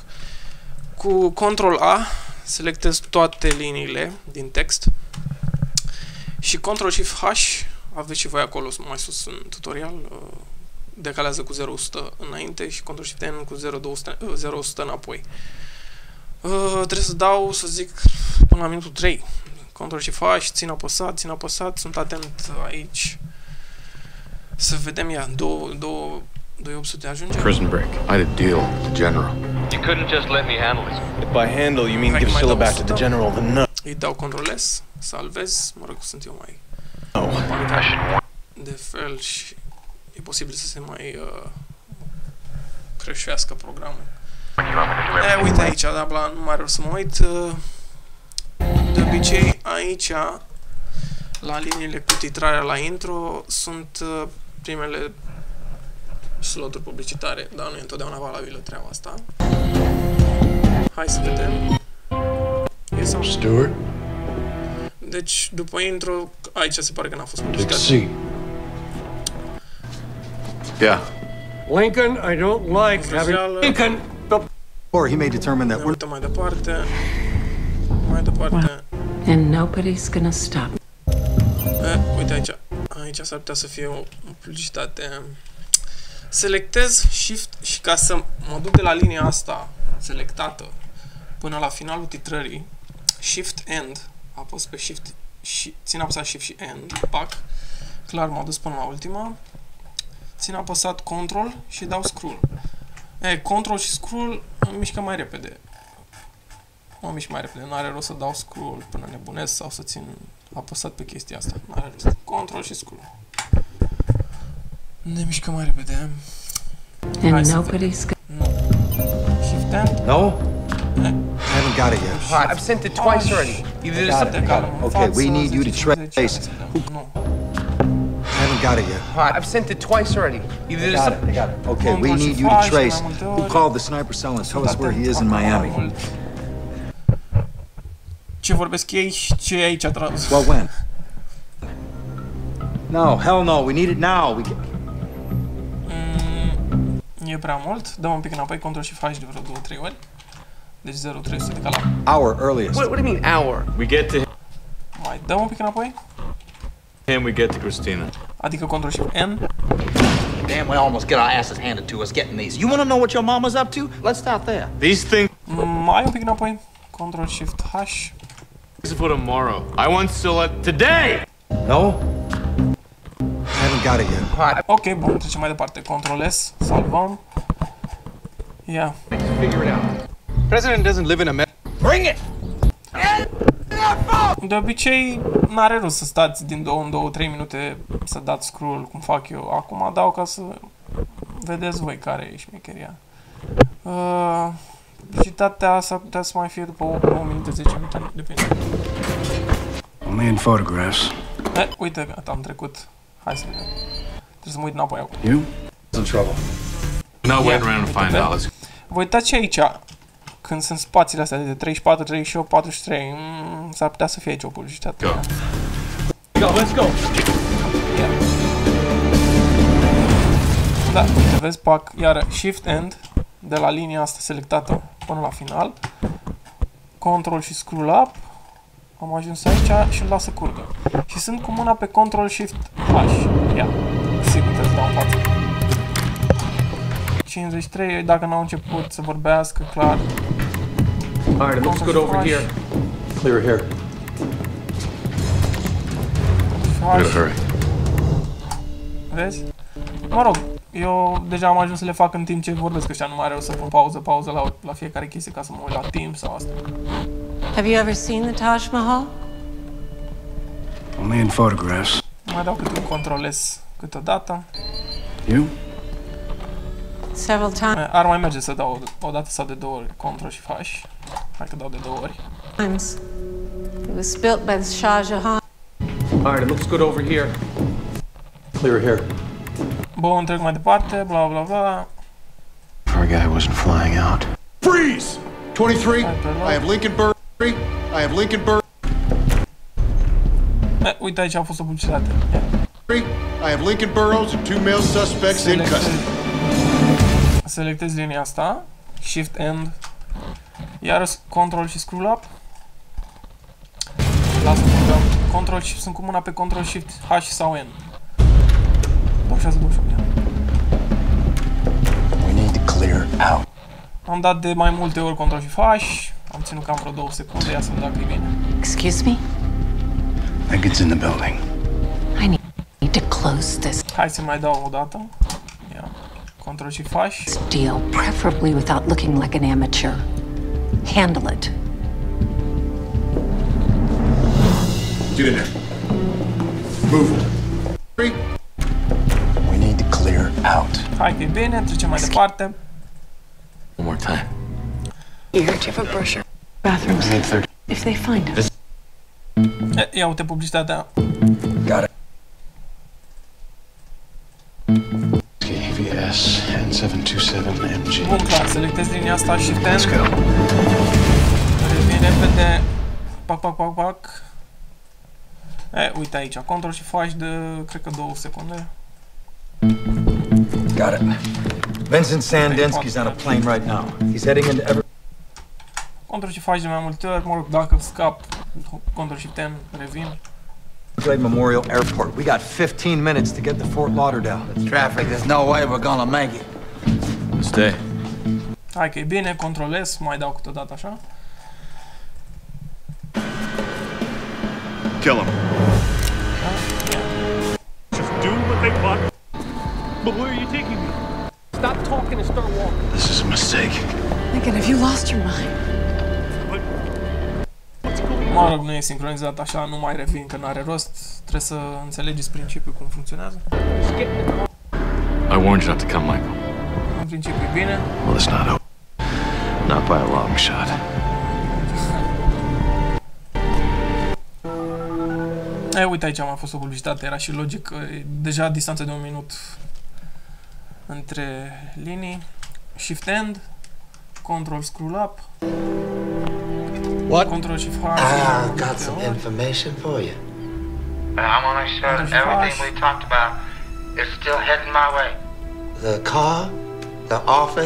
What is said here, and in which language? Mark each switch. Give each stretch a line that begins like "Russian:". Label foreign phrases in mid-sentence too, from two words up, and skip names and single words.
Romanian: Cu Ctrl A selectez toate liniile din text și Ctrl Shift H, aveți și voi acolo mai sus în tutorial, decalează cu 0-100 înainte și Ctrl Shift N cu 0-100 înapoi. Trebuie să dau, să zic, până la minutul 3. Ctrl Shift H, țin apăsat, sunt atent aici. Să vedem, ia, 2800 ajunge. Prison Break.
English: I had a deal with the general. You couldn't just let me handle it. If by handle you mean give Scylla back to the general, then no.
Romanian: Îi dau Ctrl S, salvez, mă rog, sunt eu mai... De fel și e posibil să se mai creștească programul. Uite aici, da, bla, nu mai rău să mă uit. De obicei, aici, la liniile cu titrarea la intro, sunt primele sloturi publicitare, dar nu e întotdeauna valabilă treaba asta. Hai să vedem. Stewart? Deci, după intro, aici se pare că n-a fost publicitate.
English: Yeah. Lincoln, I don't like having Lincoln. Or he may determine that we're
Romanian: Mai departe.
English: And nobody's gonna stop.
Romanian: Uite aici. Aici s-ar putea să fie o publicitate. Selectez Shift și ca să mă duc de la linia asta selectată până la finalul titrării, Shift End, apăs pe Shift și țin apăsat Shift și End, pac, clar m-a dus până la ultima, țin apăsat Control și dau Scroll. Control și Scroll mă mișcă mai repede. Mă mișc mai repede, n-are rost să dau Scroll până nebunesc sau să țin apăsat pe chestia asta, n-are rost. Control și Scroll. Ne mișcă mai repede.
English: And nobody's No. Shift End. no. I haven't got it yet. I've sent it twice already. Either there's something. Okay, we need you to trace. No. I haven't got it yet. I've sent it twice already. Either there's something. Okay, we need you to trace who called the sniper cell and tell us where he is in Miami.
Romanian: Ce vorbesc ei și ce e aici tradus?
English: Well, when? No, hell no. We need it now.
Romanian: E prea mult. Dăm un pic înapoi, Ctrl și faci de vreo 2-3 ori. Deci 0-300 de cala.
English: Our earliest. What do you mean hour? We get to
Romanian: Mai dăm un pic înapoi.
English: him, we get to Christina.
Romanian: Adică Ctrl și N.
English: Damn, we almost get our asses handed to us getting these. You want to know what your mama's up to? Let's start there. These things
Romanian: Mai un pic înapoi. Ctrl Shift H.
English: are for tomorrow. I want Scylla today! No? I haven't got it yet.
Romanian: Ok, bun, trecem mai departe. Ctrl S, salvăm. Ia.
English: Figure it out. President doesn't live in a Bring it!
Romanian: De obicei, n-are rost să stați din 2 în 2-3 minute să dați scroll, cum fac eu. Acum dau ca să vedeți voi care e șmecheria. Publicitatea s-ar putea să mai fie după 8 minute, 10 minute, depinde.
English: Only in photographs.
Romanian: Uite, gata, am trecut. Hai să vedem. Trebuie să mă uit înapoi acum.
English: You? In trouble. No, waiting around to find out. Let's
Romanian: Vă uitați și aici, când sunt spațiile astea de 34, 38, 43, s-ar putea să fie aici o publicitate.
English: go. Let's go. Yeah.
Romanian: Da, uite, vezi, pac, iară, Shift End, de la linia asta selectată până la final, Control și Scroll Up, am ajuns aici și îl las să curgă. Și sunt cu mâna pe Control Shift H, ia, sigur trebuie să dau în față. 53, dacă n-au început să vorbească, clar.
English: All right, it looks good over here. Clear here. We gotta hurry.
Romanian: Vezi? Mă rog, Eu deja am ajuns să le fac în timp ce vorbesc ăștia, nu mai are rost să pun pauză la fiecare chestie ca să mă uit la timp sau asta.
English: Have you ever seen the Taj Mahal? Only in photographs.
Romanian: Mai dau câte un control-S câteodată.
English: You? Several
Romanian: Ar mai merge să dau o dată sau de două ori Ctrl și H. Hai că dau de două ori.
English: times. It was built by the Shah Jahan. All right, it looks good over here. Clear here.
Romanian: Bun, trec mai departe, bla bla bla.
English: Our guy wasn't flying out. Freeze! 23, I have Lincoln Burr. I have Lincoln Burr.
Romanian: Uite, aici a fost o publicitate.
English: I have Lincoln Burrows and 2 male suspects in custody.
Romanian: Selectez linia asta, Shift End, iar Control și Scroll Up. Lasă Control Shift, sunt cu mâna pe Control Shift H sau N. 26, 28.
English: We need to clear out.
Romanian: Am dat de mai multe ori Control și H, am ținut cam vreo 2 secunde, ia să vedem dacă e bine.
English: Excuse me? I think it's in the building. I need to close this
Romanian: Hai să mai dau o dată. Ia. Control și H.
English: deal, preferably without looking like an amateur. Handle it. Get in there. Move. We need to clear out.
Romanian: Hai că e bine, trecem mai departe.
English: One more time. Here, do you have a brochure? Bathrooms. If they find us.
Romanian: Ia uite publicitatea.
English: Got it. KVS N727MG.
Romanian: Bun, clar, selectez linia asta, Shift N.
English: Let's go.
Romanian: Revin repede. Pac, pac, pac, pac. Uite aici, Control și H de, cred că 2 secunde.
English: Got it. Vincent Sandinsky's on a plane right now. He's heading into every...
Romanian: Control și H de mai multe ori, mă rog, dacă scap, Control și N, revin.
English: Everglade Memorial Airport. We got 15 minutes to get to Fort Lauderdale. Traffic, there's no way we're gonna make it. Stay.
Romanian: Hai că e bine, Control S, mai dau câteodată așa.
English: Kill him. Just do what they want. But where are you taking me? Stop talking and start walking. This is a mistake. Lincoln, have you lost your mind?
Romanian: Mă rog, nu e sincronizat așa, nu mai revin că n-are rost. Trebuie să înțelegeți principiul cum funcționează.
English: I warned you not to come, Michael.
Romanian: În principiu e bine.
English: Well, it's not over. Not by a long shot.
Romanian: Uite aici am fost o publicitate, era și logic că e deja distanță de 1 minut între linii. Shift End, Control Scroll Up.
English: What?
Romanian: Control Shift H.
English: Got some information for you. I'm only sure that everything we talked about is still heading my way. The car, the office,